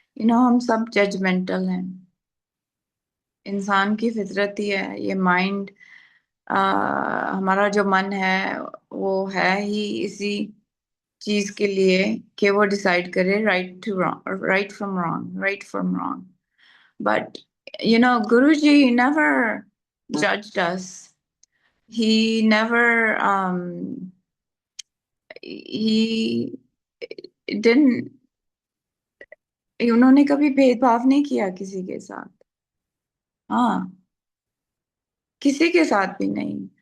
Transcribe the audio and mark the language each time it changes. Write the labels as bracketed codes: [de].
[hi] हम सब जजमेंटल हैं। इंसान की फितरत ही है ये। माइंड, हमारा जो मन है वो है ही इसी चीज के लिए कि वो डिसाइड करे [en] right to wrong, right from wrong, [hi] right from wrong. [en] But Guruji never judged us. He never he didn't [hi] उन्होंने कभी भेदभाव नहीं किया किसी के साथ। हाँ, किसी के साथ भी नहीं।